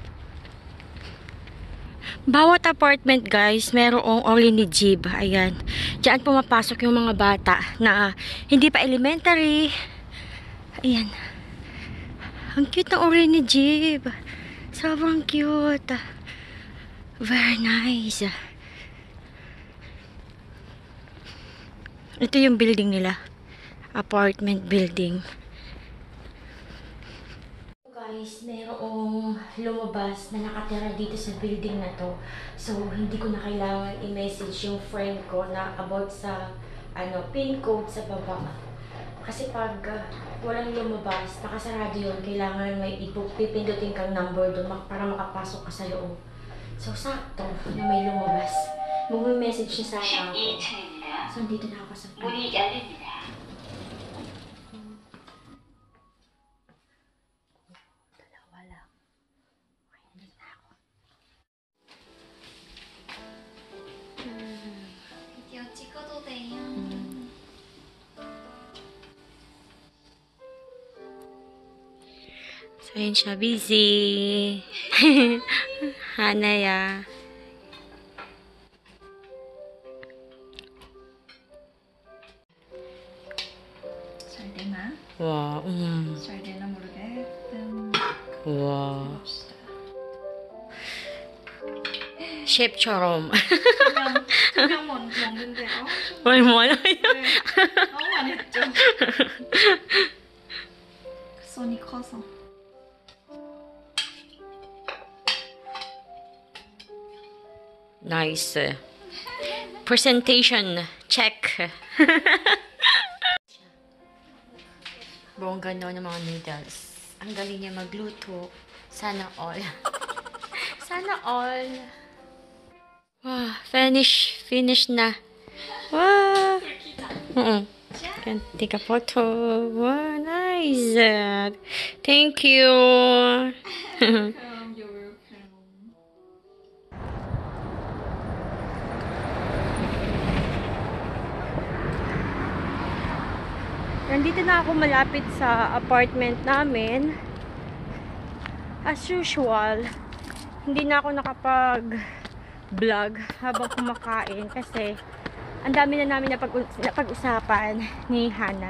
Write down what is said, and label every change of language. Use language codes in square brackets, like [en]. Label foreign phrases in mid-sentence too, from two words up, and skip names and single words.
[tl] Bawat apartment, guys, merong Orinijib. Ayan. Diyan pumapasok yung mga bata na hindi pa elementary. Ayan. Ang cute ng uri ni Jeep. Sobrang cute. [en] Very nice. [tl] Ito yung building nila. [en] Apartment building. [tl] Guys, merong lumabas na nakatira dito sa building na to. So, hindi ko na kailangan i-message yung friend ko na about sa pin code sa baba. Kasi pag walang lumabas, nakasarado yun, kailangan may pipindutin kang number doon para makapasok ka sa loob. So, sakto na may lumabas. Mag-message niya sana ako. So, dito na ako sa [ko] 문이 열립니다. [tl] dalawa lang. Okay, nandito na ako. [ko] 드디어 찍어도 돼요. [tl] So, yun siya. Busy. Hanaya. [ko] 잘 되나? Wow. 잘 되나 모르겠든 Wow. 봅시다. 셰프처럼. 그냥 먹는데 뭘 뭐라요? 너무 많이 했죠. 손이 커서. [en] Nice. Presentation. Check. [tl] Bongga no ng mga noodles. Ang galing niya magluto. Sana all. Sana all. Wow, finish na. [en] Wow. Can take a photo. Wow, nice. Thank you. You're welcome. [tl] Nandito na ako malapit sa apartment namin. [en] As usual, [tl] hindi na ako nakapag-vlog habang kumakain kasi ang dami na namin napag-usapan ni Hana.